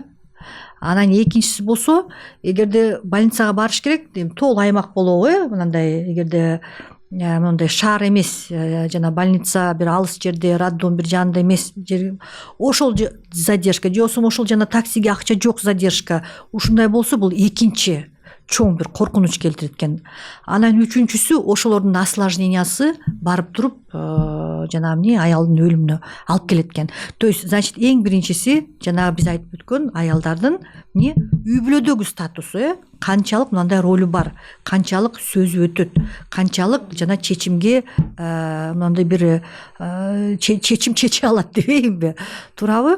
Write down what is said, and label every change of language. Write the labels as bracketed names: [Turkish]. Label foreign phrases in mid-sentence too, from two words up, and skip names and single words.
[Kyrgyz] Анан экинчиси болсо, эгерде больницага барыш керек, тоол аймак болобу, мындай эгерде мындай шаар эмес, жана больница бир алыс жерде, роддом бир жанында эмес жер, ошол задержка же болбосо ошол жана таксиге акча жок задержка, ушундай болсо бул экинчи чоң бир коркунуч келтирет экен. Анан үчүнчүсү ошолордун осложнениясы барып туруп жана эмне аялдын өлүмүнө алып келет экен. [Russian] То есть, значит, [Kyrgyz] эң биринчиси жана биз айтып өткөн аялдардын эмне үй бүлөдөгү статусу, канчалык мындай ролу бар, канчалык сөзү өтөт, канчалык жана чечимге мындай бир чечим чече алат дебейинби, туурабы?